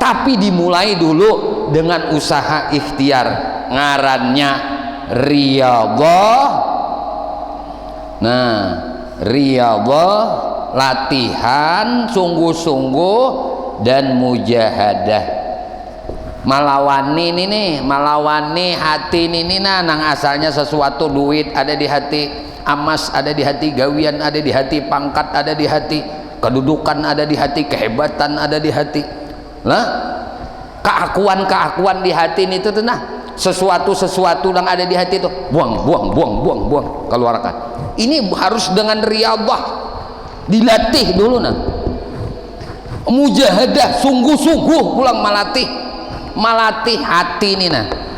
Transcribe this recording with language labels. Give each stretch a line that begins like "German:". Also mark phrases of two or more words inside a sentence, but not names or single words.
Indonesian: Tapi dimulai dulu dengan usaha ikhtiar, ngarannya riyadhah. Nah, riyadhah latihan sungguh-sungguh dan mujahadah. malawani nih malawani hati ini nang asalnya sesuatu, duit ada di hati, emas ada di hati, gawian ada di hati, pangkat ada di hati, kedudukan ada di hati, kehebatan ada di hati lah, keakuan di hati itu tuh nah, sesuatu yang ada di hati itu buang keluarkan. Ini harus dengan riyadhah, dilatih dulu nah, mujahadah, sungguh-sungguh pulang melatih hati ini nah.